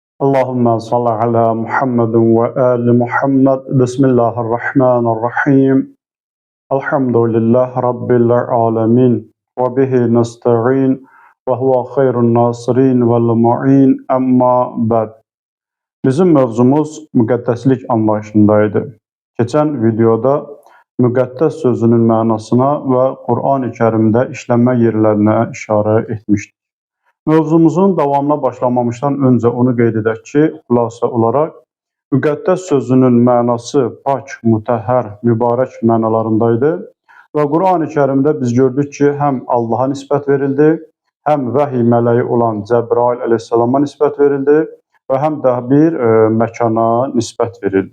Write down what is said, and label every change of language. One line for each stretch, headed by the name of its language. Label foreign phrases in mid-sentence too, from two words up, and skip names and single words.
Arabic: اللهم صل على محمد وآل محمد. بسم الله الرحمن الرحيم الحمد لله رب العالمين. وبه نستعين. وهو خير ناصر ومعين. أما بعد.
Azerbaijani: Bizim mövzumuz müqəddəslik anlayışındaydı. Keçən videoda müqəddəs sözünün mənasına və Qur'an-ı Kərimdə işlənmə yerlərinə işarə etmişdik. Mövzumuzun davamına başlamamışdan öncə onu qeyd edək ki, xülasə olaraq müqəddəs sözünün mənası pak, mütəhhər, mübarək mənalarındaydı və Qur'an-ı Kərimdə biz gördük ki, həm Allaha nisbət verildi, həm vəhiy mələyi olan Cəbrail əleyhissalama nisbət verildi və həm də bir məkana nisbət verildi.